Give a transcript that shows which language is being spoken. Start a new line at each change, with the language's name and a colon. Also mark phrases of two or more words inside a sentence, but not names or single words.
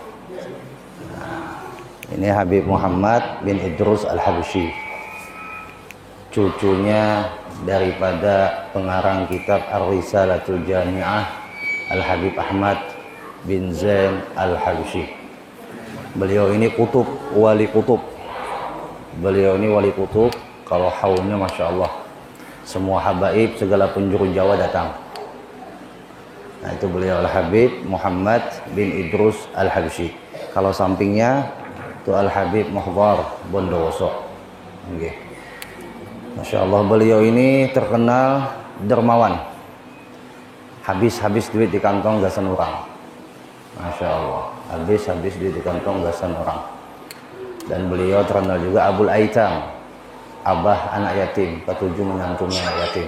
Indonesian: Ini Habib Muhammad bin Idrus Al-Habsyi, cucunya daripada pengarang kitab Ar-Risalatul Jami'ah Al-Habib Ahmad bin Zain Al-Habsyi. Beliau ini kutub, wali kutub. Beliau ini wali kutub. Kalau haulnya
Arabic: Masya Allah,
Indonesian: semua habaib segala penjuru Jawa datang. Nah, itu beliau Al-Habib Muhammad bin Idrus Al-Habsyi. Kalau sampingnya itu Al-Habib Muhdar Bondowoso. Okay.
Arabic: Masya Allah,
Indonesian: beliau ini terkenal dermawan. Habis-habis duit di kantong gasan orang.
Arabic: Masya Allah,
Indonesian: habis-habis duit di kantong gasan orang. Dan beliau terkenal juga
Arabic: Abul Aitam,
Indonesian: abah anak yatim, ketujuh menyantuni anak yatim.